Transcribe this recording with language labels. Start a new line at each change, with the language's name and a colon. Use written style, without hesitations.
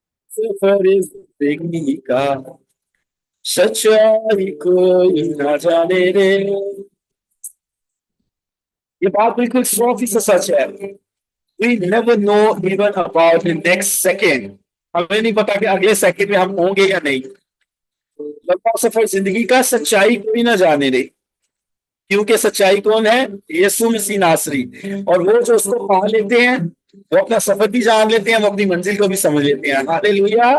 Hindi: सफर जिंदगी का सच्चाई कोई ना जाने रे। ये बात बिल्कुल 100% सच है।
English: We never know even about the next second.
Hindi: हमें नहीं पता कि अगले सेकंड में हम होंगे या नहीं। लंबा सफर जिंदगी का सच्चाई कोई ना जाने रे, क्योंकि सच्चाई कौन है? यीशु मसीह नासरी। और वो जो उसको पा लेते हैं वो अपना सफर भी जान लेते हैं, वो अपनी मंजिल को भी समझ लेते हैं। हालेलुया।